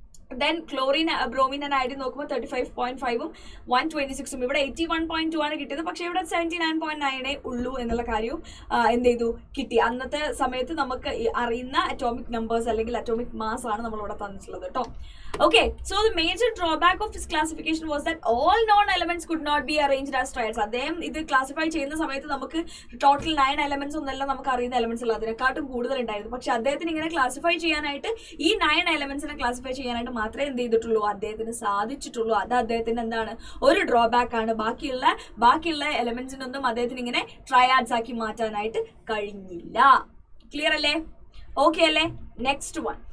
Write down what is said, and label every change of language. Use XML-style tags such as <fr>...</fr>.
<ml>Then chlorine, bromine and iodine നോക്കുമ്പോൾ 35.5ഉം 126ഉം. ഇവിടെ 81.2 ആണ് കിട്ടിയത്, പക്ഷേ ഇവിടെ 79.9 ഉള്ളൂ എന്നുള്ള കാര്യവും എന്ത് ചെയ്തു കിട്ടി. അന്നത്തെ സമയത്ത് നമുക്ക് അറിയുന്ന അറ്റോമിക് നമ്പേഴ്സ് അല്ലെങ്കിൽ അറ്റോമിക് മാസ് ആണ് നമ്മളിവിടെ തന്നിട്ടുള്ളത് കേട്ടോ.</ml> <en>Okay, so the major drawback of this classification was that all known elements could not be arranged as triads.</en> <ml>അദ്ദേഹം ഇത് ക്ലാസിഫൈ ചെയ്യുന്ന സമയത്ത് നമുക്ക് ടോട്ടൽ 9 എലമെന്റ്സ് ഒന്നല്ല നമുക്ക് അറിയുന്ന എലമെന്റ്സ് ഉള്ള അതിനെക്കാട്ടും കൂടുതൽ ഉണ്ടായിരുന്നു. പക്ഷെ അദ്ദേഹത്തിന് ഇങ്ങനെ ക്ലാസിഫൈ ചെയ്യാനായിട്ട് ഈ 9 എലമെന്റ്സിനെ ക്ലാസിഫൈ ചെയ്യാനായിട്ട് മാത്രമേ എന്ത് ചെയ്തിട്ടുള്ളൂ, അദ്ദേഹത്തിന് സാധിച്ചിട്ടുള്ളൂ. അത് അദ്ദേഹത്തിന് എന്താണ്, ഒരു ഡ്രോബാക്ക് ആണ്. ബാക്കിയുള്ള എലമെന്റ്സിനൊന്നും അദ്ദേഹത്തിന് ഇങ്ങനെ ട്രയാഡ്സ് ആക്കി മാറ്റാനായിട്ട് കഴിഞ്ഞില്ല. ക്ലിയർ അല്ലേ? ഓക്കെ അല്ലേ? Next one.</ml>